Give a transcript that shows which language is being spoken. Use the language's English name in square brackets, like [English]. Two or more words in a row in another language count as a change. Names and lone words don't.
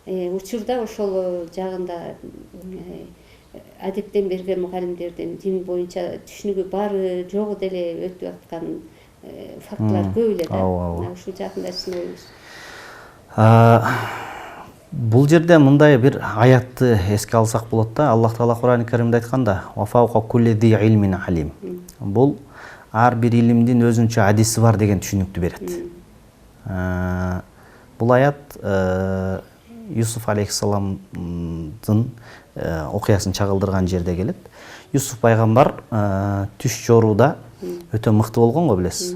[Kyrgyz] учурда ошол жагында адептен берген мугалимдердин дин боюнча түшүнүгү бары жогу деле өтүп аткан фактылар көп эле да. Ушул жагында сиздин оюңуз? Бул жерде мындай бир аятты эске алсак болот да. Аллах Таала Кур'ан-ы Каримде айтканда: [Arabic] "وفوق كل ذي علم عليم". [Kyrgyz] Бул ар бир илимдин өзүнчө адиси бар деген түшүнүктү берет. Бул аят Юсуф алейхиссаламдын окуясын чагылдырган жерде келет. Юсуф пайгамбар түш жорууда өтө мыкты болгон го, билесиз.